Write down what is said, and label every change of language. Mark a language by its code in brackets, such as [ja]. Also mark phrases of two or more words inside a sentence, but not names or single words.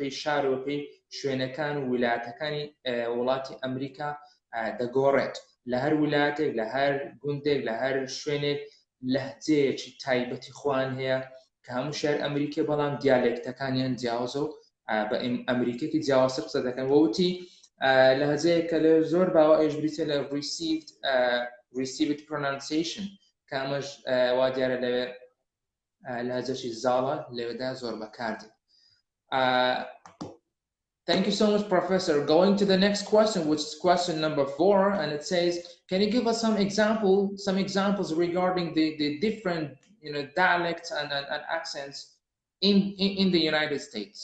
[ckb] پێی شار و بە پێی شوێنەکان و ویلایەتەکانی وڵاتی ئەمریکا دەگۆڕێت لە هەر ویلایەتێک لە هەر گوندێک لە هەر شوێنێک لەهجەیەکی تایبەتی خۆیان هەیە کە هەموو شار ئەمریکا بەڵام دیالێکتەکانیان جیاوازە و بە ئەمریکێکی جیاوازتر قسە دەکەن وەوتی لە هەجەیە کە لە زۆر باوە ئەوش بریتە لە [en] received pronunciation [ckb] کە ئەمەش وا دیارە لەوێ لە هەجەشی زاڵە لەوێدا زۆر بەکاردێت. [en] Thank you so much, Professor. Going to the next question, which is question number 4, and it says, can you give us some examples regarding the different, dialects and accents in the United States?